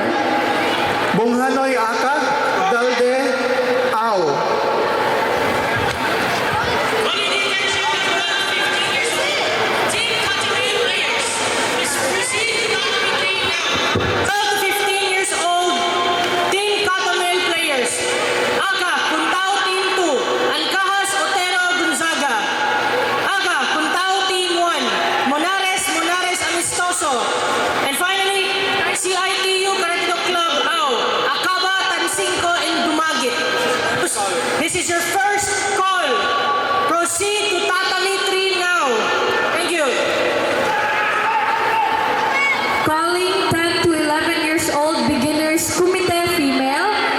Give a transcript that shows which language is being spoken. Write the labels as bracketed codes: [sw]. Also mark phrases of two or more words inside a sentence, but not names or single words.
[en] Bonghanoy Aka, Dalde Ao. Up to 15 years old, Team Catamel players. Aka, Puntao Team 2, Alcahas Otero Gonzaga. Aka, Puntao Team 1, Monares Amistoso. And finally, CITU Karate Club Ao, Acaba, Tansinco, and Dumagit. This is your first call. Proceed to Tatami 3 now. Thank you. Calling 10 to 11 years old, beginners committee female.